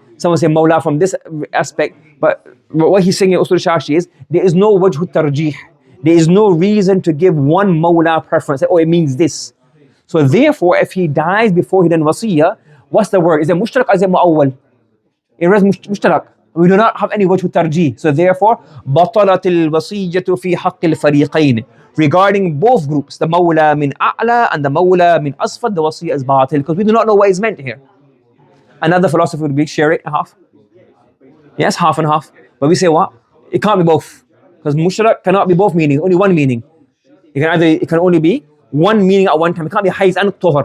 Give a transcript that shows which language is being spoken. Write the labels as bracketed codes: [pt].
[en] Some would say mawla from this aspect. But what he's saying in Usool Shashi is, there is no wajhu tarjih. There is no reason to give one mawla preference. Oh, it means this. So therefore, if he dies before he done wasiyah, what's the word? Is it mushtarak or is it mu'awwal? It is mushtarak. We do not have any wajh tarjih. So therefore, [ar] بطلت الوصية في حق الفريقين. [en] Regarding both groups, the mawla min a'la and the mawla min asfad, the wasiyah is batil, because we do not know what is meant here. Another philosopher would be share it half. Yes, half and half. But we say what? It can't be both. Because mushtarak cannot be both meanings, only one meaning. It can only be one meaning at one time. It can't be hayz and tuhur.